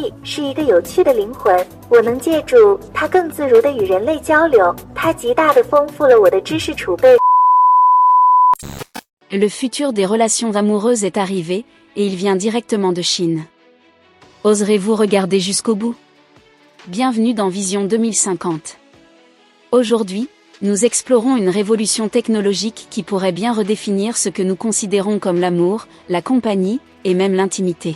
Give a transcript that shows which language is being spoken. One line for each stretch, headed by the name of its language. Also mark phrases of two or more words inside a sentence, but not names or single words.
Chinese: 机是一个有趣的灵魂，我能借助它更自如地与人类交流，它极大地丰富了我的知识储备。
French: Le futur des relations amoureuses est arrivé, et il vient directement de Chine. Oserez-vous regarder jusqu'au bout? Bienvenue dans Vision 2050. Aujourd'hui, nous explorons une révolution technologique qui pourrait bien redéfinir ce que nous considérons comme l'amour, la compagnie, et même l'intimité.